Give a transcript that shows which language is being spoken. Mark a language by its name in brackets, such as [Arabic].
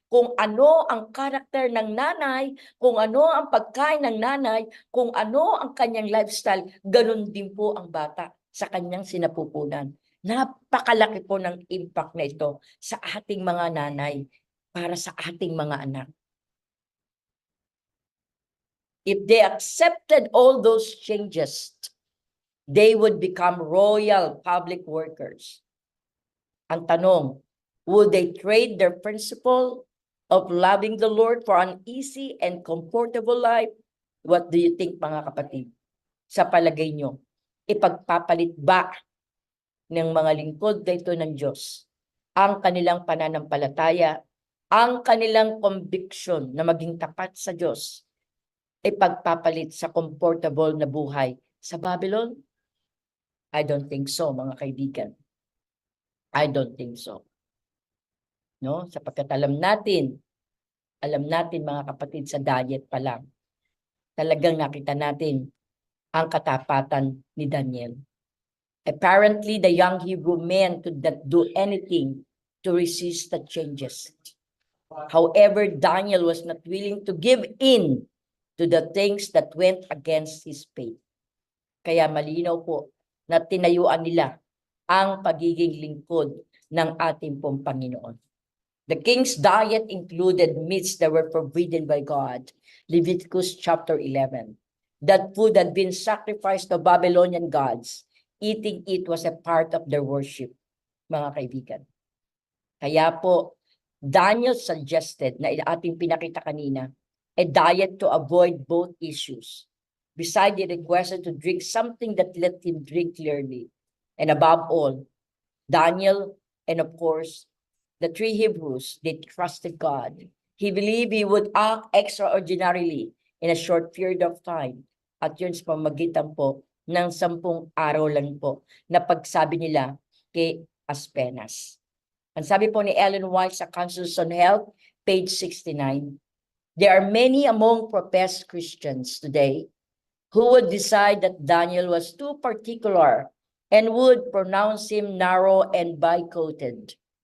[Filipino] Kung ano ang karakter ng nanay, kung ano ang pagkain ng nanay, kung ano ang kanyang lifestyle, ganun din po ang bata sa kanyang sinapupunan. Napakalaki po ng impact na ito sa ating mga nanay para sa ating mga anak. [English] If they accepted all those changes, they would become royal public workers. [Filipino] Ang tanong, [English] would they trade their principle of loving the Lord for an easy and comfortable life? What do you think, [Filipino] mga kapatid? Sa palagay nyo, ipagpapalit ba ng mga lingkod na ito ng Diyos ang kanilang pananampalataya, ang kanilang conviction na maging tapat sa Diyos, ipagpapalit sa comfortable na buhay sa Babylon? [English] I don't think so, [Filipino] mga kaibigan. [English] I don't think so. No? [Filipino] Sapagkat alam natin mga kapatid, sa diet pa lang, talagang nakita natin ang katapatan ni Daniel. [English] Apparently, the young Hebrew men could not do anything to resist the changes. However, Daniel was not willing to give in to the things that went against his faith. [Filipino] Kaya malinaw po na tinayuan nila ang pagiging lingkod ng ating pong Panginoon. [English] The king's diet included meats that were forbidden by God. Leviticus chapter 11. That food had been sacrificed to Babylonian gods. Eating it was a part of their worship, [Filipino] mga kaibigan. Kaya po, [English] Daniel suggested [Filipino] na ating pinakita kanina, [English] a diet to avoid both issues. Besides, he requested to drink something that let him drink clearly. And above all, Daniel and of course, the three Hebrews, they trusted God. He believed he would act extraordinarily in a short period of time. [Filipino] At yun sa pamagitan po ng 10 araw lang po na pagsabi nila kay Aspenas. Ang sabi po ni [English] Ellen White sa Councils on Health, page 69, there are many among professed Christians today who would decide that Daniel was too particular and would pronounce him narrow and bigoted.